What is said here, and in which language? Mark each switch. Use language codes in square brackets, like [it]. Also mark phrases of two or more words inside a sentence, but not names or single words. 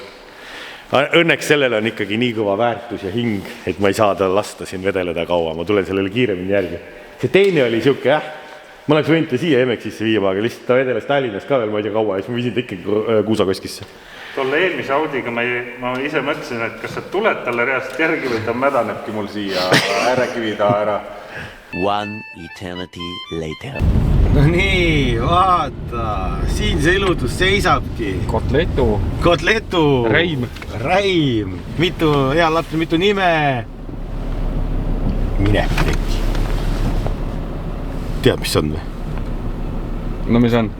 [et] Õnneks sellele on ikkagi nii kõva väärtus ja hing, et ma ei saa ta lasta siin vedeleda kaua, ma tulen sellele kiiremini järgi. See teine oli siuke, jah, ma oleks võinud ta siia Emexisse viima, aga lihtsalt ta vedeles Tallinnas ka veel, ma ei tea kaua, ja siis ma viisin ta ikkagi Kuusakoskisse. tolle eelmise Audiga ma ise mõtlesin, et kas sa tuled talle reaalselt järgi või ta mädanebki mul siia äärekivi taha ära. [en] One eternity later. [et] No nii, vaata, siin see ilutus seisabki. Kotletu. Räim. Mitu, hea laps, mitu nime. Mine teki. Tead, mis on või? No mis on?